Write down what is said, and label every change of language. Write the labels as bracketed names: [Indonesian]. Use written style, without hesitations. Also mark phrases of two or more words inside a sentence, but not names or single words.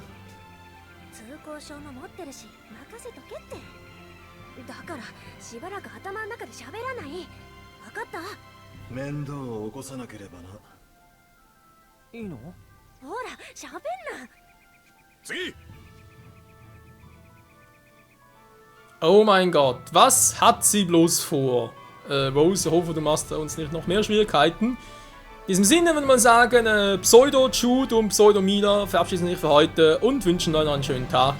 [Japanese] 通行証も持ってるし任せとけって。だからしばらく頭の中で喋らない。分かった？面倒を起こさなければな。いいの？ほら喋んな。次。 [German] Oh mein Gott, was hat sie bloß vor? Rose, ich hoffe, du machst uns nicht noch mehr Schwierigkeiten. In diesem Sinne würde man sagen, Pseudo-Jude und Pseudo-Mila verabschieden sich für heute und wünschen euch noch einen schönen Tag.